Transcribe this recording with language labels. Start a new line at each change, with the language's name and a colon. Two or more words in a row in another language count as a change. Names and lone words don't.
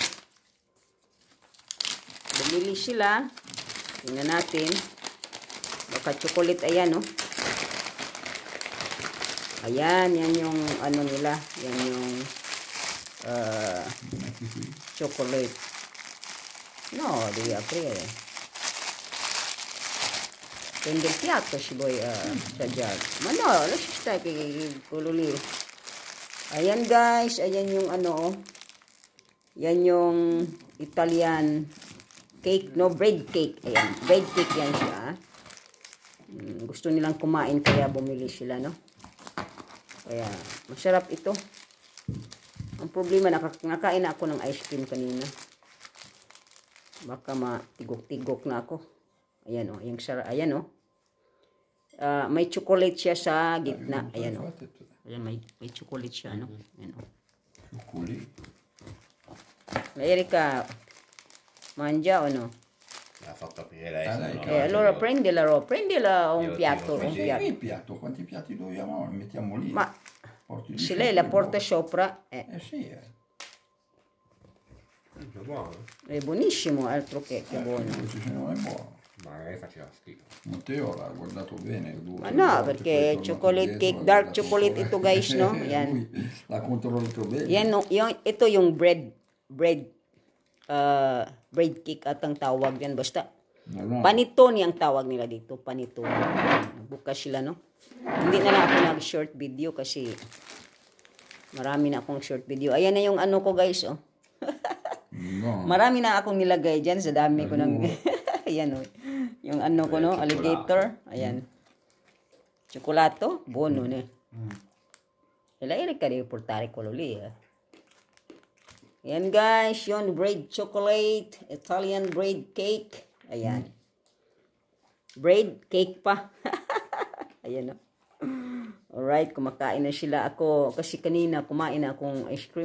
Filipino: Bumili sila. Tingnan natin. Baka chocolate, ayan, oh. Ayan, yan yung ano nila. Yan yung chocolate.
Italian: No, di apre. Prende il piatto si vuoi assaggiare. Ma no, lascia stare che quello lì.
Filipino: Ayan guys, ayan yung ano, oh. Yan yung
English: Italian cake,
Filipino: no,
English: bread cake.
Filipino: Ayan,
English: bread cake
Filipino: yan siya. Gusto nilang kumain kaya bumili sila, no? Kaya masarap ito. Ang problema, nakakain na ako ng
English: ice cream
Filipino: kanina. Baka matigok-tigok na ako. Ayan, oh, yung sarap. Ayan, oh. May chocolate siya sa gitna. Ayan, oh. Ayan, may chocolate siya, no? Ayan, oh. Chocolate.
Italian: Erika, mangia o no? Ha fatto aprire lei. Allora prendila un piatto. Ma il piatto, quanti piatti dobbiamo? Mettiamo lì. Ma se lei la porta sopra, sì. È buono. È buonissimo, altro che buono. Se non è buono. Magari faceva schifo. Matteo l'ha guardato bene. Ma no, perché
English: chocolate cake, dark chocolate
Filipino: ito guys, no? Yan.
Italian: L'ha controllato bene.
Filipino: Yan, no, ito yung bread cake at ang tawag yan. Basta, panitone ang tawag nila dito. Panitone. Bukas sila, no? Hindi na lang ako nag-
English: short video
Filipino: kasi marami na akong
English: short video.
Filipino: Ayan na yung ano ko guys, oh. No. Marami na akong nilagay dyan sa dami ko ng... Ayan, oh. Yung ano ko, no? Alligator. Ayan.
Italian: Cioccolato. Buono, ne? E la Erika devi portare quello lì,
Filipino: Ayan, guys.
English: Yun, bread chocolate. Italian bread cake. Ayan. Bread cake
Filipino: pa. Ayan, no? Alright, kumakain na sila. Ako, kasi kanina kumain na akong
English: ice cream.